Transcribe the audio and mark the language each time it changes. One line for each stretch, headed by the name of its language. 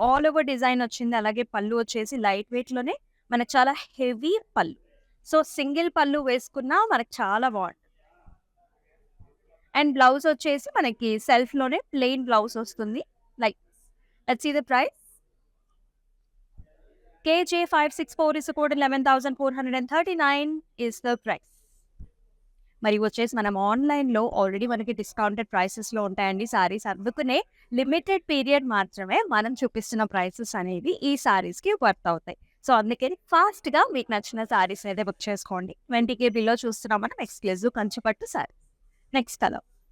English: all over design
Telugu: వచ్చింది. అలాగే పళ్ళు వచ్చేసి లైట్ వెయిట్‌లోనే మనకు చాలా హెవీ పళ్ళు. సో సింగిల్ పళ్ళు వేసుకున్నా మనకు చాలా బాగుంటుంది. అండ్ బ్లౌజ్ వచ్చేసి మనకి సెల్ఫ్‌లోనే ప్లెయిన్ బ్లౌజ్ వస్తుంది.
English: Like let's see the price. KJ564 is the code 11,439 is the price.
Telugu: మరి వచ్చేసి మనం ఆన్‌లైన్‌లో ఆల్రెడీ మనకి డిస్కౌంటెడ్ ప్రైసెస్‌లో ఉంటాయండి సారీస్. అందుకనే లిమిటెడ్ పీరియడ్ మాత్రమే మనం చూపిస్తున్న ప్రైసెస్ అనేవి ఈ సారీస్‌కి వర్త్ అవుతాయి. సో అందుకని ఫాస్ట్‌గా మీకు నచ్చిన సారీస్ అయితే బుక్ చేసుకోండి. 20,000 బిలో చూస్తున్నాం మనం ఎక్స్‌క్లూజివ్ కంచిపట్టు సారీ.
English: Next colour.